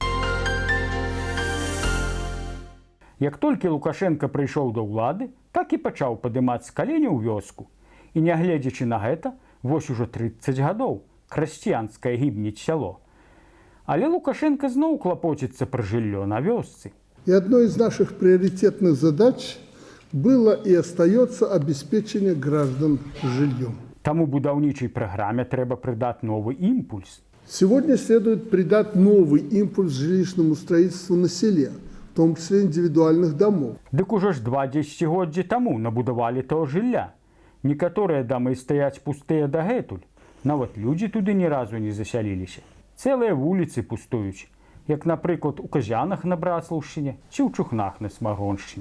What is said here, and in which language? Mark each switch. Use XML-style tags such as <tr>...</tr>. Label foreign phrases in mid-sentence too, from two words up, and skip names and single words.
<be>Як толькі Лукашенка прыйшоў да ўлады, так і пачаў падымаць з каленяў вёску. І нягледзячы на гэта, вось ужо 30 гадоў красціянскае гібнець сяло. Але Лукашенко зноў клапоціцца пра жыллё на вёсцы.</be> <ru>И одной из наших приоритетных задач было и остается обеспечение граждан жильем.</ru> <be>Таму будаўнічай праграме трэба прыдаць новы імпульс.</be> <ru>Сегодня следует придать новый импульс жилищному строительству на селе, в том числе индивидуальных домов.</ru> <be>Дык ужо ж 2 дзесяцігоддзі таму набудавалі того жылля. Некаторыя дамы стаяць пустыя дагэтуль. Нават людзі туды ні разу не засяліліся. Цэлыя вуліцы пустуюць, як, напрыклад, у Казянах на Браслаўшчыне ці ў Чухнах на Смагоншчыне.</be>